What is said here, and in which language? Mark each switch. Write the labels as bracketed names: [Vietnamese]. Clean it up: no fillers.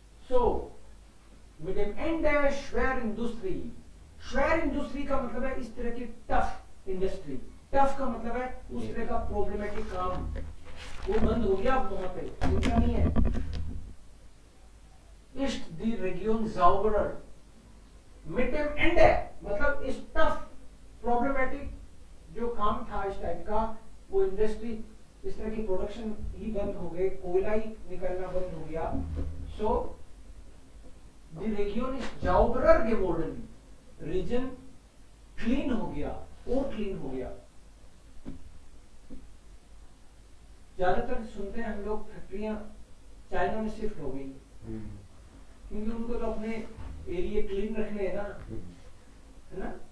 [German] So mit dem Ende Schwerindustrie. [Hindi] Schwerindustrie का मतलब है इस तरह की टफ इंडस्ट्री. टफ का मतलब है उस तरह का प्रॉब्लमेटिक काम. वो बंद हो गया अब वहां पे चिंता नहीं है. [German] Ist die Region sauberer? Mit dem Ende [Hindi] मतलब इस टफ प्रॉब्लमेटिक जो काम था इस टाइप का वो इंडस्ट्री इस तरह की प्रोडक्शन ही बंद हो गए. कोयला ही निकलना बंद हो गया. [German] So die Region ist sauberer geworden. [Hindi] Reason clean हो गया और क्लीन हो गया. ज्यादातर सुनते हैं हम लोग फैक्ट्रियां चाइना में शिफ्ट हो गई क्योंकि उनको तो अपने एरिया क्लीन रखने हैं ना, है ना.